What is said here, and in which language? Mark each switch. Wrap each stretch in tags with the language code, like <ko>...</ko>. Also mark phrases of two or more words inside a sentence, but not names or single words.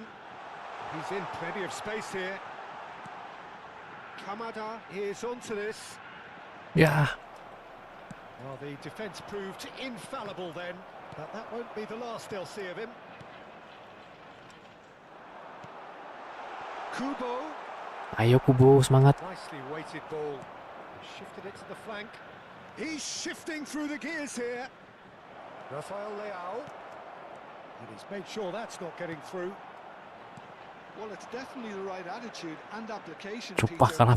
<en>He's in plenty of space here. Kamada is onto this.</en> <id>Ya,</id> <en>Well, the defence proved infallible then, but that won't be the last they'll see of him. Kubo.</en> <id>ayo Kubo, semangat.</id> <en>Nicely weighted ball. Shifted it to the flank. He's shifting through the gears here. Rafael Leao. And he's made sure that's not getting through. Well, it's definitely the right attitude and application,</en> <id>Coba</id> <en>Peter.</en> <id>kalah</id>